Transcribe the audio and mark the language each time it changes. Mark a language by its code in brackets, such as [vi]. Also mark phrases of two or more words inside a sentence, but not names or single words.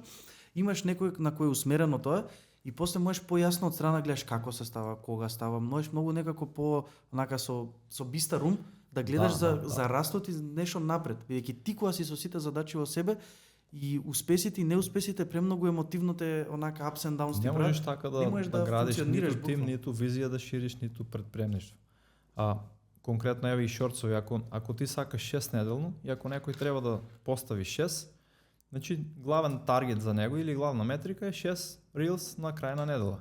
[mk] Имаш некој на кој е усмерено тоа и после можеш појасно од страна гледаш како се става, кога става, можеш многу некако по онака со бистар ум да гледаш за растот и нешто напред, бидејќи ти кога си со сите задачи во себе и успесите и неуспесите премногу емотивно те онака [en] ups and downs [mk] ти не можеш така да градиш ниту тим, ниту визија да шириш, ниту предпремништво. Конкретно еве и шорцови, ако ти сакаш 6 неделно и ако некој треба да постави 6, значи главен таргет за него или главна метрика е 6 reels на крај на недела.